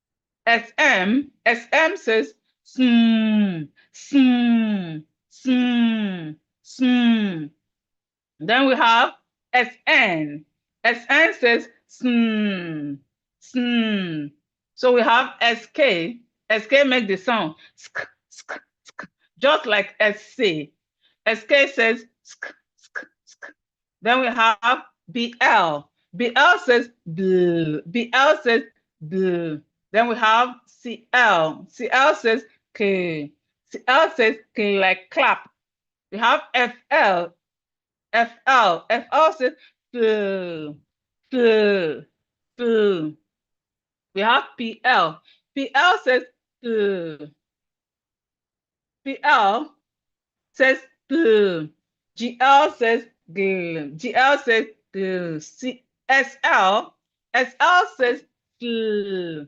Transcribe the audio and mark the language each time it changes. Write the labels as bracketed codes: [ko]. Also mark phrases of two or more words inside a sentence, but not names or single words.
[en] SM says sm, sm. Then we have SN. SN says sm. So we have SK. SK make the sound sk, sk, sk, just like SC. SK says sk, sk, sk. Then we have BL. BL says bl. BL says bl. Then we have CL. CL says K. CL says K like clap. We have FL. FL. FL says fl. Fl. Fl. We have PL. PL says fl. PL says gl. GL says gl. GL says gl. SL. SL says sl.